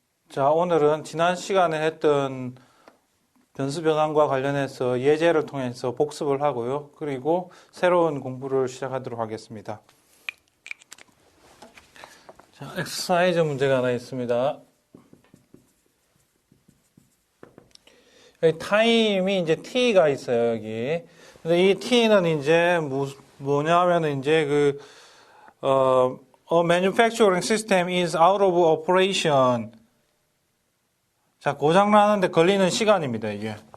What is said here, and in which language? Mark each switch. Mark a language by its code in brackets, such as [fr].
[ko] 자, 오늘은 지난 시간에 했던 변수 변환과 관련해서 예제를 통해서 복습을 하고요. 그리고 새로운 공부를 시작하도록 하겠습니다. 자, 엑서사이즈 문제가 하나 있습니다. 여기 타임이 이제 t가 있어요, 여기. 근데 이 t는 이제 뭐냐면은 이제 [en] a manufacturing system is out of operation. [ko] 자, 고장나는데 걸리는 시간입니다, 이게.